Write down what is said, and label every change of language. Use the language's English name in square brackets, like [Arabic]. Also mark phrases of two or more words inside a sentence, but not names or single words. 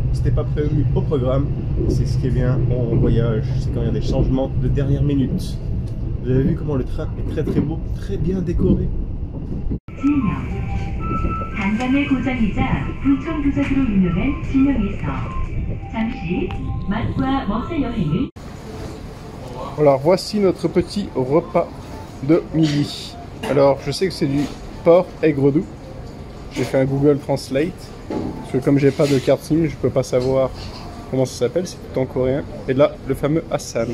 [French] C'était pas prévu au programme, c'est ce qui est bien en voyage, c'est quand il y a des changements de dernière minute. Vous avez vu comment le train est très très beau, très bien décoré. [Korean] 관광의 고장이자 부천 부적으로 유명한 진영에서 잠시 맛과 멋의 여행을. [French] Alors voici notre petit repas de midi. Alors je sais que c'est du porc aigre doux. J'ai fait un Google Translate. Parce que comme j'ai pas de carte SIM, je peux pas savoir comment ça s'appelle, c'est tout en coréen. Et là, le fameux Hassan.